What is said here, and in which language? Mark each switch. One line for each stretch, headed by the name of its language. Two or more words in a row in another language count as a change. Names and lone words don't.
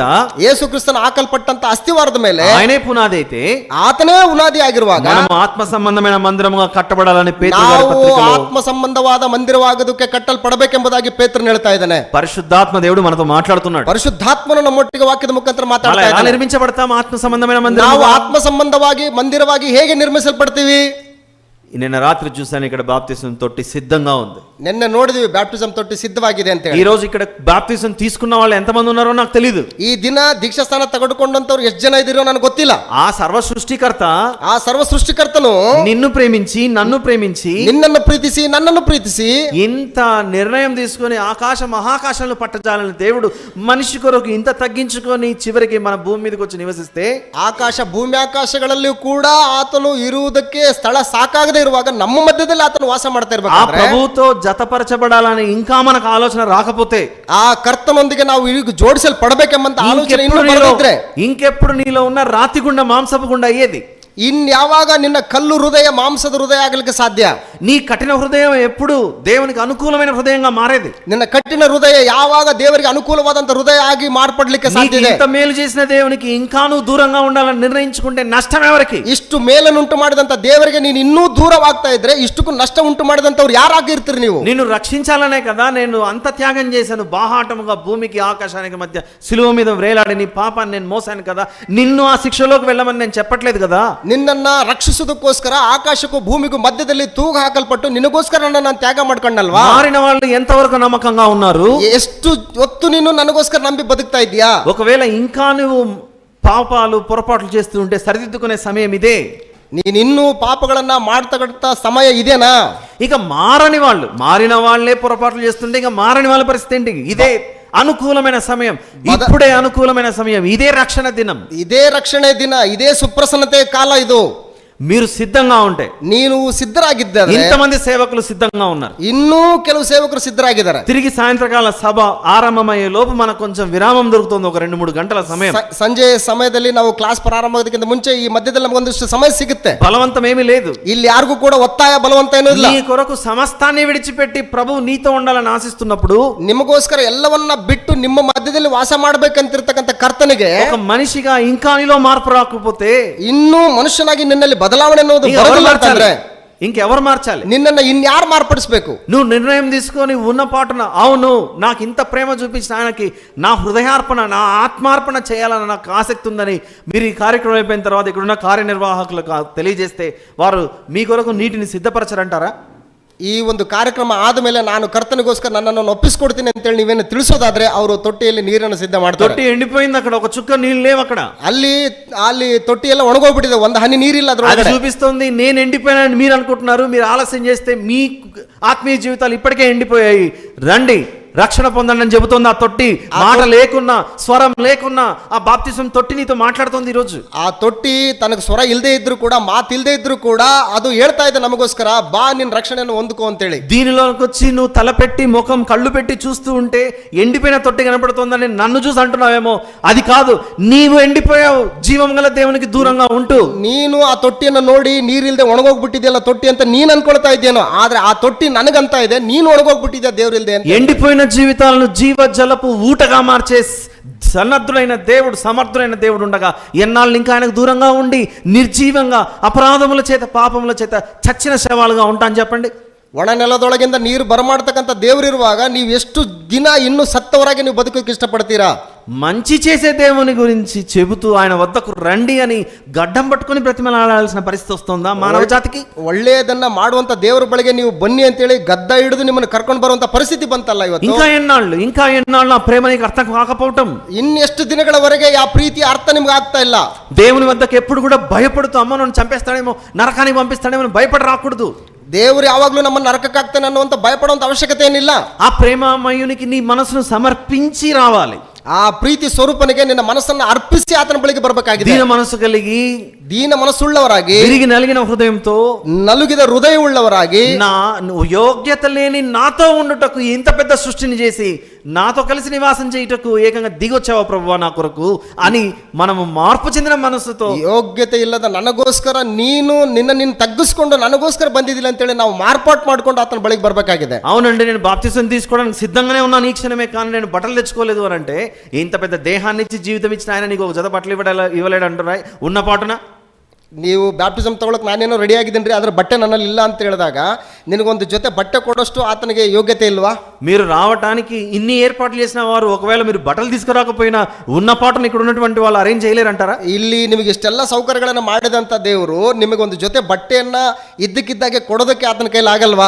Kannada: ಯೇಸು ಕ್ರಿಸ್ತನ ಹಾಕಲ್ಪಟ್ಟಂತ ಅಸ್ಥಿವಾರದ ಮೇಲೆ
Telugu: ఆయనే పునాది అయితే,
Kannada: ಆತನೇ ಉನಾದಿ ಆಗಿರುವಾಗ
Telugu: మనం ఆత్మ సంబంధమైన మందిరముగా కట్టబడాలని పేతురు గారి
Kannada: ನಾವು
Telugu: పత్రికలో,
Kannada: ಆತ್ಮ ಸಂಬಂಧವಾದ ಮಂದಿರವಾಗೋದಕ್ಕೆ ಕಟ್ಟಲ್ಪಡಬೇಕೆಂಬುದಾಗಿ ಪೇತ್ರನು ಹೇಳ್ತಾ ಇದ್ದಾನೆ.
Telugu: పరిశుద్ధాత్మ దేవుడు మనతో మాట్లాడుతున్నాడు.
Kannada: ಪರಿಶುದ್ಧಾತ್ಮನು ನಮ್ಮೊಟ್ಟಿಗೆ ವಾಕ್ಯದ ಮುಖಾಂತರ ಮಾತಾಡ್ತಾ
Telugu: ఎలా
Kannada: ಇದ್ದಾನೆ.
Telugu: నిర్మించబడతాం ఆత్మ సంబంధమైన మందిరం?
Kannada: ನಾವು ಆತ್ಮ ಸಂಬಂಧವಾಗಿ ಮಂದಿರವಾಗಿ ಹೇಗೆ ನಿರ್ಮಿಸಲ್ಪಡ್ತೀವಿ?
Telugu: నిన్న రాత్రి చూసాను, ఇక్కడ బాప్తిసం తొట్టి సిద్ధంగా ఉంది.
Kannada: ನಿನ್ನೆ ನೋಡಿದ್ವಿ ಬ್ಯಾಪ್ಟಿಸಂ ತೊಟ್ಟಿ ಸಿದ್ಧವಾಗಿದೆ ಅಂತ ಹೇಳಿ.
Telugu: ఈ రోజు ఇక్కడ బాప్తిసం తీసుకున్న వాళ్ళు ఎంతమంది ఉన్నారో నాకు తెలియదు.
Kannada: ಈ ದಿನ ದೀಕ್ಷಾಸ್ಥಾನ ತೆಗೆದುಕೊಂಡಂತವ್ರು ಎಷ್ಟು ಜನ ಇದ್ದೀರೋ ನನಗೆ ಗೊತ್ತಿಲ್ಲ.
Telugu: ఆ సర్వ సృష్టికర్త,
Kannada: ಆ ಸರ್ವ ಸೃಷ್ಟಿಕರ್ತನು
Telugu: నిన్ను ప్రేమించి నన్ను ప్రేమించి
Kannada: ನಿನ್ನನ್ನು ಪ್ರೀತಿಸಿ ನನ್ನನ್ನು ಪ್ರೀತಿಸಿ
Telugu: ఇంత నిర్ణయం తీసుకొని ఆకాశ మహాకాశాలను పట్టజాలని దేవుడు మనిషి కొరకు ఇంత తగ్గించుకొని చివరికి మన భూమి మీదకి వచ్చి నివసిస్తే,
Kannada: ಆಕಾಶ ಭೂಮಿ ಆಕಾಶಗಳಲ್ಲಿಯೂ ಕೂಡ ಆತನು ಇರುವುದಕ್ಕೆ ಸ್ಥಳ ಸಾಕಾಗದೆ ಇರುವಾಗ ನಮ್ಮ ಮಧ್ಯದಲ್ಲಿ ಆತನು ವಾಸ ಮಾಡ್ತಾ
Telugu: ఆ
Kannada: ಇರ್ಬೇಕಾದ್ರೆ,
Telugu: ప్రభువుతో జతపరచబడాలని ఇంకా మనకు ఆలోచన రాకపోతే,
Kannada: ಆ ಕರ್ತನೊಂದಿಗೆ ನಾವು ಈಗ ಜೋಡಿಸಲ್ಪಡಬೇಕೆಂಬಂತ ಆಲೋಚನೆ ಇನ್ನೂ ಬರದಿದ್ರೆ,
Telugu: ఇంకెప్పుడు నీలో ఉన్న రాతి గుండ మాంసపు గుండ అయ్యేది.
Kannada: ಇನ್ಯಾವಾಗ ನಿನ್ನ ಕಲ್ಲು ಹೃದಯ ಮಾಂಸದ ಹೃದಯ ಆಗಲಿಕ್ಕೆ ಸಾಧ್ಯ?
Telugu: నీ కఠిన హృదయం ఎప్పుడు దేవునికి అనుకూలమైన హృదయంగా మారేది.
Kannada: ನಿನ್ನ ಕಠಿಣ ಹೃದಯ ಯಾವಾಗ ದೇವರಿಗೆ ಅನುಕೂಲವಾದಂತ ಹೃದಯ ಆಗಿ ಮಾರ್ಪಡ್ಲಿಕ್ಕೆ
Telugu: నీకు
Kannada: ಸಾಧ್ಯ ಇದೆ?
Telugu: ఇంత మేలు చేసిన దేవునికి ఇంకా నువ్వు దూరంగా ఉండాలని నిర్ణయించుకుంటే నష్టం ఎవరికి?
Kannada: ಇಷ್ಟು ಮೇಲನ್ನುಂಟು ಮಾಡಿದಂತ ದೇವರಿಗೆ ನೀನು ಇನ್ನೂ ದೂರವಾಗ್ತಾ ಇದ್ರೆ ಇಷ್ಟಕ್ಕೂ ನಷ್ಟ ಉಂಟು ಮಾಡಿದಂತವ್ರು ಯಾರಾಗಿರ್ತೀರಿ ನೀವು?
Telugu: నిన్ను రక్షించాలనే కదా నేను అంత త్యాగం చేశాను, బాహాటముగా భూమికి ఆకాశానికి మధ్య సిలువ మీద వేలాడి నీ పాపాన్ని నేను మోసాను కదా, నిన్ను ఆ శిక్షలోకి వెళ్ళమని నేను చెప్పట్లేదు కదా.
Kannada: ನಿನ್ನನ್ನ ರಕ್ಷಿಸುವುದಕ್ಕೋಸ್ಕರ ಆಕಾಶಕ್ಕೂ ಭೂಮಿಗೂ ಮಧ್ಯದಲ್ಲಿ ತೂಗು ಹಾಕಲ್ಪಟ್ಟು ನಿನಗೋಸ್ಕರ ನಾನು ತ್ಯಾಗ ಮಾಡ್ಕೊಂಡಲ್ವಾ?
Telugu: మారిన వాళ్ళు ఎంతవరకు నమ్మకంగా ఉన్నారు?
Kannada: ಎಷ್ಟು ಹೊತ್ತು ನೀನು ನನಗೋಸ್ಕರ ನಂಬಿ ಬದುಕ್ತಾ ಇದೀಯಾ?
Telugu: ఒకవేళ ఇంకా నువ్వు పాపాలు పొరపాట్లు చేస్తూ ఉంటే సరిదిద్దుకునే సమయం ఇదే. ನೀನಿನ್ನೂ ಪಾಪಗಳನ್ನ ಮಾಡ್ತಕ್ಕಂಥ ಸಮಯ ಇದೇನಾ? ఇక మారని వాళ్ళు, మారిన వాళ్ళే పొరపాట్లు చేస్తుంటే ఇక మారని వాళ్ళ పరిస్థితి ఏంటి? ఇదే అనుకూలమైన సమయం, ఇప్పుడే అనుకూలమైన సమయం, ఇదే రక్షణ దినం,
Kannada: ಇದೇ ರಕ್ಷಣೆ ದಿನ, ಇದೇ ಸುಪ್ರಸನ್ನತೆ ಕಾಲ ಇದು.
Telugu: మీరు సిద్ధంగా ఉంటే.
Kannada: ನೀನು ಸಿದ್ಧರಾಗಿದ್ದಾರೆ,
Telugu: ఇంతమంది సేవకులు సిద్ధంగా ఉన్నారు,
Kannada: ಇನ್ನೂ ಕೆಲವು ಸೇವಕರು ಸಿದ್ಧರಾಗಿದ್ದಾರೆ.
Telugu: తిరిగి సాయంత్రకాల సభ ఆరంభమయ్యే లోపు మనకు కొంచెం విరామం దొరుకుతుంది, ఒక 2-3 గంటల సమయం.
Kannada: ಸಂಜೆ ಸಮಯದಲ್ಲಿ ನಾವು ಕ್ಲಾಸ್ ಪ್ರಾರಂಭವಾಗೋದಕ್ಕಿಂತ ಮುಂಚೆ ಈ ಮಧ್ಯದಲ್ಲಿ ನಮಗೊಂದಿಷ್ಟು ಸಮಯ ಸಿಗುತ್ತೆ.
Telugu: బలవంతం ఏమీ లేదు,
Kannada: ಇಲ್ಲಿ ಯಾರಿಗೂ ಕೂಡ ಒತ್ತಾಯ ಬಲವಂತ ಏನೂ ಇಲ್ಲ.
Telugu: నీ కొరకు సమస్తాన్ని విడిచిపెట్టి ప్రభు నీతో ఉండాలని ఆశిస్తున్నప్పుడు,
Kannada: ನಿಮಗೋಸ್ಕರ ಎಲ್ಲವನ್ನ ಬಿಟ್ಟು ನಿಮ್ಮ ಮಧ್ಯದಲ್ಲಿ ವಾಸ ಮಾಡ್ಬೇಕಂತಿರ್ತಕ್ಕಂಥ ಕರ್ತನಿಗೆ
Telugu: ఒక మనిషిగా ఇంకా నీలో మార్పు రాకపోతే
Kannada: ಇನ್ನೂ ಮನುಷ್ಯನಾಗಿ ನಿನ್ನಲ್ಲಿ ಬದಲಾವಣೆ ಅನ್ನೋದು ಬರೋದಿಲ್ಲ ಅಂತಂದ್ರೆ
Telugu: ఇంకెవరు మార్చాలి?
Kannada: ನಿನ್ನನ್ನು ಇನ್ಯಾರು ಮಾರ್ಪಡಿಸಬೇಕು?
Telugu: నువ్వు నిర్ణయం తీసుకొని ఉన్న పాటున అవును నాకు ఇంత ప్రేమ చూపించిన ఆయనకి నా హృదయార్పణ, నా ఆత్మార్పణ చేయాలని నాకు ఆసక్తి ఉందని మీరు ఈ కార్యక్రమం అయిపోయిన తర్వాత ఇక్కడున్న కార్యనిర్వాహకులకు తెలియజేస్తే వారు మీ కొరకు నీటిని సిద్ధపరచరంటారా?
Kannada: ಈ ಒಂದು ಕಾರ್ಯಕ್ರಮ ಆದಮೇಲೆ ನಾನು ಕರ್ತನಿಗೋಸ್ಕರ ನನ್ನನ್ನು ಒಪ್ಪಿಸ್ಕೊಡ್ತೀನಿ ಅಂತೇಳಿ ನೀವೇನು ತಿಳಿಸೋದಾದ್ರೆ ಅವರು ತೊಟ್ಟಿಯಲ್ಲಿ ನೀರನ್ನು ಸಿದ್ಧ ಮಾಡ್ತಾರೆ.
Telugu: తొట్టి ఎండిపోయింది, అక్కడ ఒక చుక్క నీళ్ళు లేవు, అక్కడ
Kannada: ಅಲ್ಲಿ ತೊಟ್ಟಿ ಎಲ್ಲ ಒಣಗೋಗ್ಬಿಟ್ಟಿದೆ, ಒಂದು ಹನಿ ನೀರಿಲ್ಲ
Telugu: అది చూపిస్తుంది నేను ఎండిపోయానని మీరు అనుకుంటున్నారు. మీరు ఆలస్యం చేస్తే మీ ఆత్మీయ జీవితాలు ఇప్పటికే ఎండిపోయాయి. రండి రక్షణ పొందండి అని చెబుతోంది ఆ తొట్టి. మాట లేకున్నా, స్వరం లేకున్నా ఆ బాప్తిసం తొట్టి నీతో మాట్లాడుతోంది ఈరోజు. ఆ తొట్టి తనకు
Kannada: ಸ್ವರ ಇಲ್ಲದೆ ಇದ್ರು ಕೂಡ, ಮಾತು ಇಲ್ಲದೆ ಇದ್ರು ಕೂಡ ಅದು ಹೇಳ್ತಾ ಇದೆ ನಮಗೋಸ್ಕರ, ಬಾ ನಿನ್ನ ರಕ್ಷಣನು ಹೊಂದುಕೋ ಅಂತೇಳಿ.
Telugu: దీనిలోకి వచ్చి నువ్వు తలపెట్టి ముఖం కళ్ళు పెట్టి చూస్తూ ఉంటే ఎండిపోయిన తొట్టి కనపడుతోందని నన్ను చూసి అంటున్నావేమో, అది కాదు. నీవు ఎండిపోయావు జీవం గల దేవునికి దూరంగా ఉంటూ.
Kannada: ನೀನು ಆ ತೊಟ್ಟಿಯನ್ನು ನೋಡಿ ನೀರಿಲ್ಲದೆ ಒಣಗೋಗ್ಬಿಟ್ಟಿದೆಯಲ್ಲ ತೊಟ್ಟಿ ಅಂತ ನೀನ್ ಅನ್ಕೊಳ್ತಾ ಇದ್ದೇನೋ, ಆದ್ರೆ ಆ ತೊಟ್ಟಿ ನನಗಂತ ಇದೆ ನೀನು ಒಣಗೋಗ್ಬಿಟ್ಟಿದ್ಯಾ ದೇವ್ರಿಲ್ದೆ ಅಂತ.
Telugu: ఎండిపోయిన జీవితాలను జీవ జలపు ఊటగా మార్చే సన్నద్ధుడైన దేవుడు, సమర్థుడైన దేవుడు ఉండగా ఎన్నాళ్ళు ఇంకా ఆయనకు దూరంగా ఉండి నిర్జీవంగా అపరాధముల చేత పాపముల చేత చచ్చిన శవాలుగా ఉంటాను చెప్పండి?
Kannada: ಒಣ ನೆಲದೊಳಗಿಂದ ನೀರು ಬರಮಾಡ್ತಕ್ಕಂಥ ದೇವರಿರುವಾಗ ನೀವು ಎಷ್ಟು ದಿನ ಇನ್ನೂ ಸತ್ತವರಾಗಿ ನೀವು ಬದುಕೋಕೆ ಇಷ್ಟಪಡ್ತೀರಾ?
Telugu: మంచి చేసే దేవుని గురించి చెబుతూ ఆయన వద్దకు రండి అని గడ్డం పట్టుకుని బ్రతిమలాడాల్సిన పరిస్థితి వస్తుందా మానవ జాతికి?
Kannada: ಒಳ್ಳೆಯದನ್ನ ಮಾಡುವಂತ ದೇವರ ಬಳಿಗೆ ನೀವು ಬನ್ನಿ ಅಂತೇಳಿ ಗದ್ದ ಹಿಡಿದು ನಿಮ್ಮನ್ನು ಕರ್ಕೊಂಡು ಬರುವಂತ ಪರಿಸ್ಥಿತಿ ಬಂತಲ್ಲ ಇವತ್ತು.
Telugu: ఇంకా ఎన్నాళ్ళు ఆ ప్రేమ నీకు అర్థం కాకపోవటం,
Kannada: ಇನ್ನೆಷ್ಟು ದಿನಗಳವರೆಗೆ ಆ ಪ್ರೀತಿಯ ಅರ್ಥ ನಿಮ್ಗೆ ಆಗ್ತಾ ಇಲ್ಲ.
Telugu: దేవుని వద్దకు ఎప్పుడు కూడా భయపడుతూ అమ్మ నన్ను చంపేస్తాడేమో, నరకానికి పంపిస్తాడేమో భయపడి రాకూడదు.
Kannada: ದೇವರು ಯಾವಾಗ್ಲೂ ನಮ್ಮನ್ನು ನರಕಕ್ಕೆ ಹಾಕ್ತಾನೆ ಅನ್ನುವಂತ ಭಯಪಡುವಂತ ಅವಶ್ಯಕತೆ ಏನಿಲ್ಲ.
Telugu: ఆ ప్రేమమయునికి నీ మనసును సమర్పించి రావాలి.
Kannada: ಆ ಪ್ರೀತಿ ಸ್ವರೂಪನಿಗೆ ನಿನ್ನ ಮನಸ್ಸನ್ನು ಅರ್ಪಿಸಿ ಆತನ ಬಳಿಗೆ ಬರಬೇಕಾಗಿದೆ.
Telugu: దీన మనసు కలిగి,
Kannada: ದೀನ ಮನಸ್ಸುಳ್ಳವರಾಗಿ,
Telugu: విరిగి నలిగిన హృదయంతో,
Kannada: ನಲುಗಿದ ಹೃದಯಮುಳ್ಳವರಾಗಿ,
Telugu: నా యోగ్యత లేని నాతో ఉండుటకు ఇంత పెద్ద సృష్టిని చేసి నాతో కలిసి నివాసం చేయుటకు ఏకంగా దిగొచ్చావా ప్రభువా నా కొరకు అని మనము మార్పు చెందిన మనసుతో,
Kannada: ಯೋಗ್ಯತೆ ಇಲ್ಲದ ನನಗೋಸ್ಕರ ನೀನು ನಿನ್ನ ತಗ್ಗಿಸ್ಕೊಂಡು ನನಗೋಸ್ಕರ ಬಂದಿದ್ದಿಲ್ಲ ಅಂತೇಳಿ ನಾವು ಮಾರ್ಪಾಟ್ ಮಾಡ್ಕೊಂಡು ಆತನ ಬಳಿಗೆ ಬರಬೇಕಾಗಿದೆ.
Telugu: అవునండి నేను బాప్తిసం తీసుకోవడానికి సిద్ధంగానే ఉన్నాను ఈ క్షణమే, కానీ నేను బట్టలు తెచ్చుకోలేదు అని అంటే, ఇంత పెద్ద దేహాన్ని ఇచ్చి జీవితం ఇచ్చిన ఆయన నీకు ఒక జత బట్టలు ఇవ్వలేడు అంటున్నాయి ఉన్న పాటున.
Kannada: ನೀವು ಬ್ಯಾಪ್ಟಿಸಮ್ ತಗೊಳಕ್ ನಾನೇನೋ ರೆಡಿ ಆಗಿದ್ದೀನಿ, ಅದ್ರ ಬಟ್ಟೆ ನನ್ನಲ್ಲಿ ಇಲ್ಲ ಅಂತ ಹೇಳಿದಾಗ ನಿನಗೊಂದು ಜೊತೆ ಬಟ್ಟೆ ಕೊಡೋಷ್ಟು ಆತನಿಗೆ ಯೋಗ್ಯತೆ ಇಲ್ವಾ?
Telugu: మీరు రావటానికి ఇన్ని ఏర్పాట్లు చేసిన వారు ఒకవేళ మీరు బట్టలు తీసుకురాకపోయినా ఉన్న పాటను ఇక్కడ ఉన్నటువంటి వాళ్ళు అరేంజ్ చేయలేరంటారా?
Kannada: ಇಲ್ಲಿ ನಿಮಗೆ ಇಷ್ಟೆಲ್ಲ ಸೌಕರ್ಯಗಳನ್ನು ಮಾಡಿದಂತ ದೇವರು ನಿಮಗೊಂದು ಜೊತೆ ಬಟ್ಟೆಯನ್ನ ಇದ್ದಕ್ಕಿದ್ದಾಗೆ ಕೊಡೋದಕ್ಕೆ ಆತನ ಕೈಲಿ ಆಗಲ್ವಾ?